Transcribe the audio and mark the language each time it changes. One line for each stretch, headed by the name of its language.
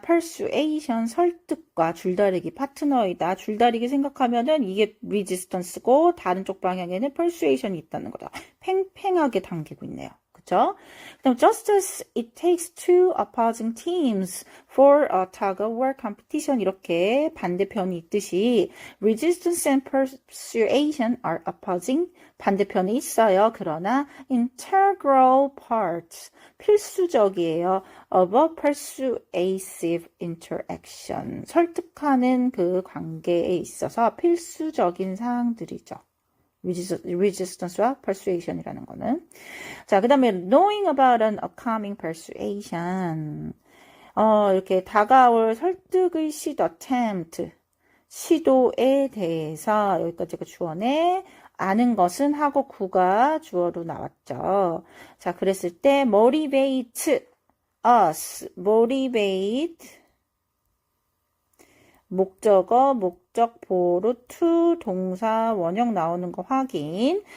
Korean: persuasion 설득과 줄다리기 파트너이다. 줄다리기 생각하면은 이게 resistance고 다른 쪽 방향에는 persuasion이 있다는 거죠. 팽팽하게 당기고 있네요. 그쵸?
English: 그다음 just as it takes two opposing teams for a tug of war competition
Korean: 이렇게 반대편이 있듯이
English: resistance and persuasion are opposing
Korean: 반대편이 있어요. 그러나
English: integral parts
Korean: 필수적이에요.
English: of a persuasive interaction
Korean: 설득하는 그 관계에 있어서 필수적인 사항들이죠. resistance와 persuasion이라는 거는. 자, 그 다음에
English: knowing about an upcoming persuasion.
Korean: 이렇게 다가올 설득의 시도, attempt. 시도에 대해서, 여기까지가 주어네. 아는 것은 하고 구가 주어로 나왔죠. 자, 그랬을 때
English: motivate us.
Korean: motivate 목적어, 목적보로 to 동사 원형 나오는 거 확인.